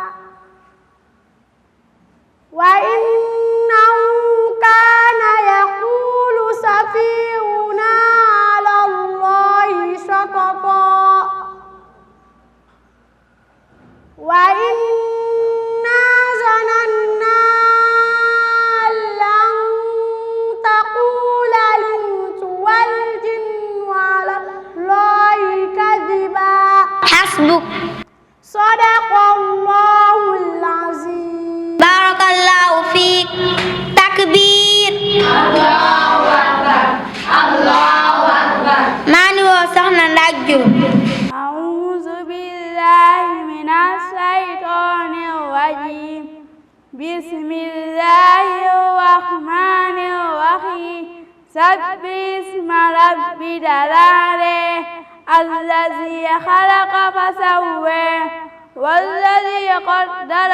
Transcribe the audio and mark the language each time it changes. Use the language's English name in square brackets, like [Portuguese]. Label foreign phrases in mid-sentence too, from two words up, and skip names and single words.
[Arabic] وأنه كان يقول سفيهنا على الله شططا. وأنا ظننا أن لن تقول الإنس والجن على الله كذبا. Hasbuk. صدق الله العظيم. بارك الله فيك تكبير. الله أكبر الله أكبر. [Wolof] maa ngi woo soxna Ndak Diop. [Arabic] من الشيطان الرجيم بسم الله الرحمن الرحيم سبح اسم ربك الأعلى الذي خلق فسوى والذي قدر